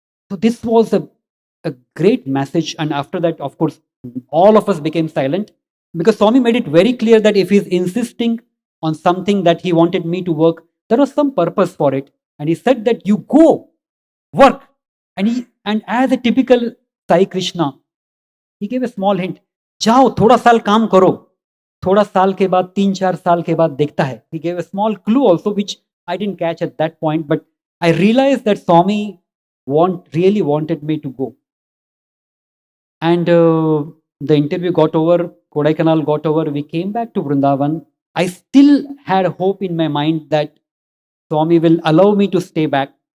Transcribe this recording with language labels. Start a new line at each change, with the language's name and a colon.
English: So this was a great message. And after that, of course, all of us became silent, because Swami made it very clear that if he's insisting on something that he wanted me to work, there was some purpose for it. And he said that you go, work. And as a typical Sai Krishna, he gave a small hint.
Hindi: जाओ थोड़ा साल काम करो, थोड़ा साल के बाद 3-4 साल के बाद देखता है.
English: He gave a small clue also, which I didn't catch at that point, but I realized that Swami really wanted me to go. And the interview got over, Kodaikanal got over, we came back to Vrindavan. I still had hope in my mind that Swami will allow me to stay back.